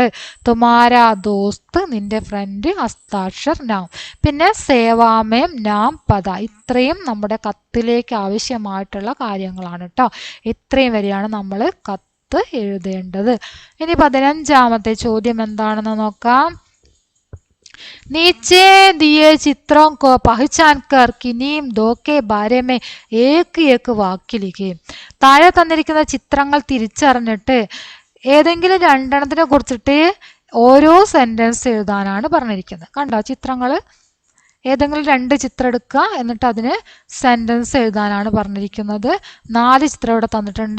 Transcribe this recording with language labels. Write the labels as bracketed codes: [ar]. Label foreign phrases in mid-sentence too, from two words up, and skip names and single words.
[hi] तुम्हारा दोस्त, [ml] നിന്റെ ഫ്രണ്ട്. [hi] हस्ताक्षर नाम, പിന്നെ सेवा में नाम पद. [ml] ഇത്രയും നമ്മുടെ കത്തിലേക്ക് ആവശ്യമായിട്ടുള്ള കാര്യങ്ങളാണ് കേട്ടോ. ഇത്രയും വരെയാണ് നമ്മൾ കത്ത് എഴുതേണ്ടത്. ഇനി 15ാമത്തെ ചോദ്യം എന്താണെന്ന് നോക്കാം. [hi] नीचे दिए चित्रों को पहचान कर किन्हीं दो के बारे में एक एक वाक्य लिखे. [ml] താഴെ തന്നിരിക്കുന്ന ചിത്രങ്ങൾ തിരിച്ചറിഞ്ഞിട്ട് ഏതെങ്കിലും രണ്ടെണ്ണത്തിനെ കുറിച്ചിട്ട് ഓരോ സെന്റൻസ് എഴുതാനാണ് പറഞ്ഞിരിക്കുന്നത്. കണ്ടോ ചിത്രങ്ങൾ? ഏതെങ്കിലും 2 ചിത്രം എടുക്കുക, എന്നിട്ട് അതിന് സെന്റൻസ് എഴുതാനാണ് പറഞ്ഞിരിക്കുന്നത്. 4 ചിത്രം ഇവിടെ തന്നിട്ടുണ്ട്.